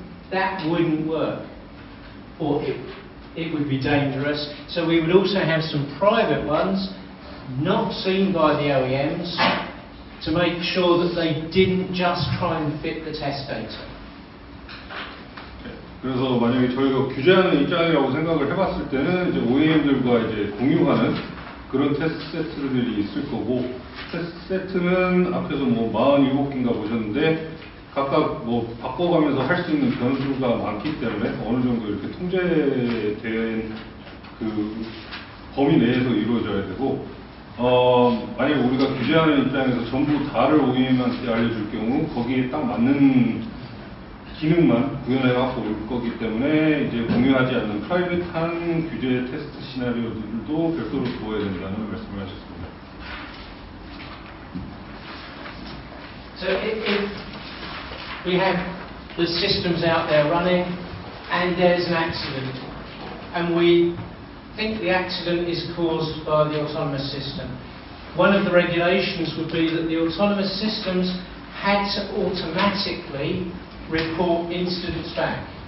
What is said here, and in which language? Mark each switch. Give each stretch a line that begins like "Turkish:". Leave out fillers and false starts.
English: That wouldn't work, or it would be dangerous. So we would also have some private ones, not seen by the OEMs, to make sure that they didn't just try and fit the test data.
Korean: 그래서 만약에 저희가 규제하는 입장이라고 생각을 해봤을 때는 이제 OEM들과 이제 공유하는 그런 테스트 세트들이 있을 거고, 테스트 세트는 앞에서 뭐 47개인가 보셨는데 각각 뭐 바꿔가면서 할 수 있는 변수가 많기 때문에 어느 정도 이렇게 통제된 그 범위 내에서 이루어져야 되고, 만약에 우리가 규제하는 입장에서 전부 다를 OEM한테 알려줄 경우 거기에 딱 맞는 기능만 구현해갖고 올 거기 때문에 이제 공유하지 않는 프라이빗한 규제 테스트 시나리오들도 별도로 두어야 된다는 말씀을 하셨습니다.
English: So if we have the systems out there running and there's an accident and we think the accident is caused by the autonomous system, one of the regulations would be that the autonomous systems had to automatically report incidents back.